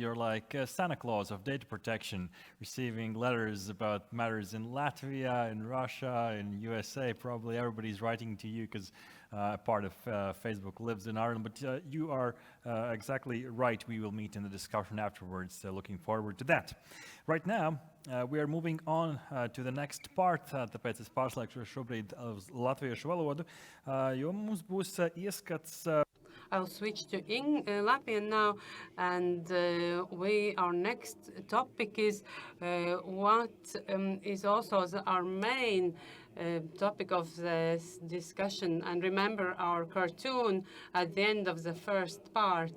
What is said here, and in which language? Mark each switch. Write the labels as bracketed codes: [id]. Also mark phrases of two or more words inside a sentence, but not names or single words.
[en] You're like Santa Claus of data protection, receiving letters about matters in Latvia, in Russia, in USA. Probably everybody's writing to you because part of Facebook lives in Ireland. But you are exactly right. We will meet in the discussion afterwards. Looking forward to that. Right now, we are moving on to the next part, [lv] tāpēc es pārslēgšu šobrīd uz latviešu valodu, jo mums būs ieskats. [en] I'll switch to Latvian now, and our next topic is what is also our main topic of this discussion. And remember our cartoon at the end of the first part.